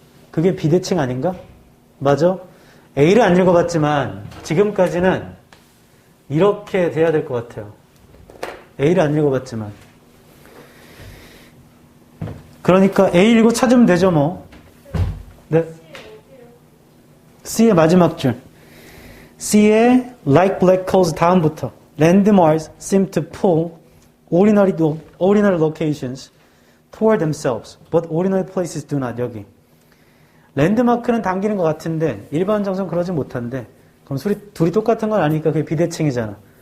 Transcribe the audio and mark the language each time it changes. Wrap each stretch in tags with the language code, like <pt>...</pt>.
<ko>그게 비대칭 아닌가? 맞아? A를 안 읽어봤지만 지금까지는 이렇게 돼야 될 것 같아요. A를 안 읽어봤지만. 그러니까 A 읽고 찾으면 되죠, 뭐. 네. C의 마지막 줄.</ko> <en>C의 like black holes</en> <ko>다음부터.</ko> <en>Landmarks seem to pull ordinary locations toward themselves, but ordinary places do not.</en> <ko>여기. 랜드마크는 당기는 것 같은데 일반 장소는 그러지 못한데 그럼 둘이 똑같은 건 아니니까 그게 비대칭이잖아.</ko>